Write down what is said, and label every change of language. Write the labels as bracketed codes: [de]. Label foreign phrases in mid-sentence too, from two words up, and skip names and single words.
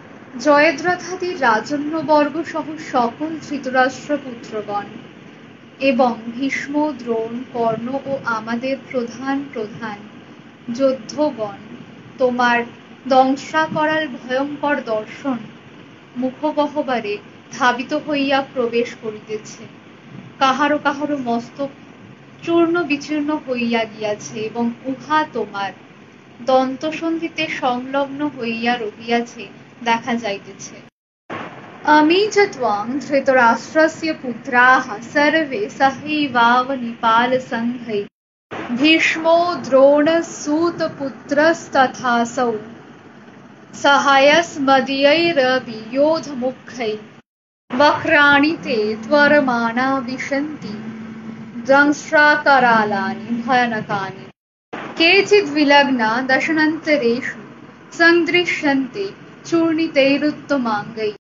[bn] জয়দ্রথাদির রাজন্যবর্গ সহ সকল ধৃতরাষ্ট্রপুত্রগণ এবং ভীষ্ম, দ্রোণ, কর্ণ ও আমাদের প্রধান প্রধান যোদ্ধগণ তোমার দংশাকরাল ভয়ঙ্কর দর্শন মুখগহ্বরে ধাবিত হইয়া প্রবেশ করিতেছে। কাহারো কাহারো মস্তক চূর্ণ বিচূর্ণ হইয়া গিয়াছে এবং উহা তোমার দন্তসন্ধিতে সংলগ্ন হইয়া রহিয়াছে দেখা যাইতেছে। [sa] अमी च त्वां धृतराष्ट्रस्य पुत्राः सर्वे सहैवावनिपालसङ्घैः भीष्मो द्रोणसूतपुत्रस्तथासौ सहायस्मदीयैरपि योधमुख्यैः वक्राणि ते त्वरमाणा विशन्ति दंष्ट्राकरालानि भयानकानि केचिद्विलग्ना दशनन्तरेषु सन्दृश्यन्ते चूर्णितैरुत्तमाङ्गैः